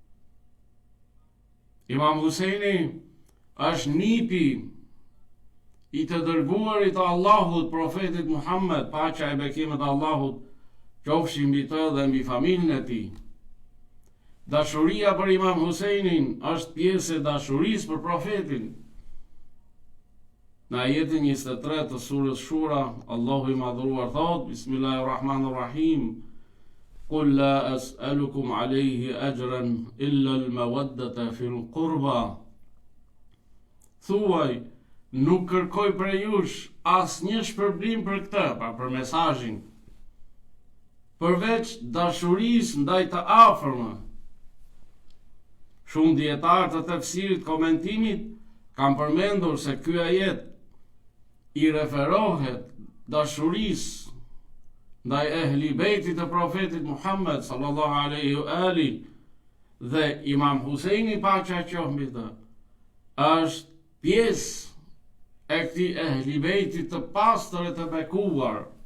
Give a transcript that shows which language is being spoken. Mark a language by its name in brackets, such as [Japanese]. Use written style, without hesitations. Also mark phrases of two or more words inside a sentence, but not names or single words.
[Albanian] Imam Husejni është nipi i të dërguarit të Allahut, profetit Muhammed, paqja e bekimet e Allahut qofshin mbi të dhe mbi familjen e tij. Dashuria për Imam Husejnin është pjesë e dashurisë për profetin. Në ajetin 23 të surës Shura, Allahu i madhruar thot: [Arabic] بسم الله الرحمن الرحيم. قل لا أسألكم عليه أجرا إلا المودة في القربى. [Albanian] Thuaj, nuk kërkoj për jush asnjë shpërblim për këtë, pra për mesazhin, përveç dashurisë ndaj të afërmë. Shumë dietarë të tefsirit komentimit kanë përmendur se ky ajet i referohet dashurisë ndaj ehli bejtit të profetit Muhammed [Arabic] صلى الله عليه وآله, [Albanian] dhe Imam Husejni paqja qoftë mbi të është pjesë e këtij ehli bejtit të pastër e të bekuar.